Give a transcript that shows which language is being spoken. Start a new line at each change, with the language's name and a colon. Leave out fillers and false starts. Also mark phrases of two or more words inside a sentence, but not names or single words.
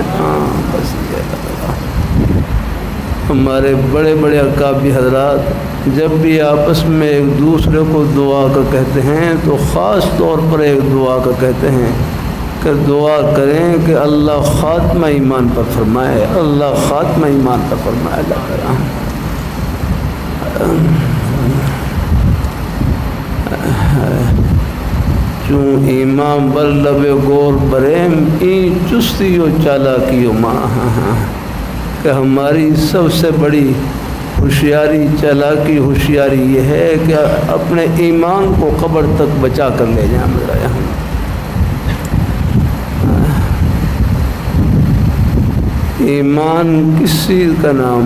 Urdu: ہاں بس یہ ہمارے بڑے بڑے اکابر حضرات جب بھی آپس میں ایک دوسرے کو دعا کا کہتے ہیں تو خاص طور پر ایک دعا کا کہتے ہیں کہ دعا کریں کہ اللہ خاتمہ ایمان پر فرمائے، اللہ خاتمہ ایمان پر فرمائے۔ اللہ تعالیٰ
Persian: چون ایمان بر لب گور بریم این چستی و چالاکی و ماں،
Urdu: کہ ہماری سب سے بڑی ہوشیاری، چالاکی ہوشیاری یہ ہے کہ اپنے ایمان کو قبر تک بچا کر لے جائیں۔ میرا یہاں ایمان کس چیز کا نام؟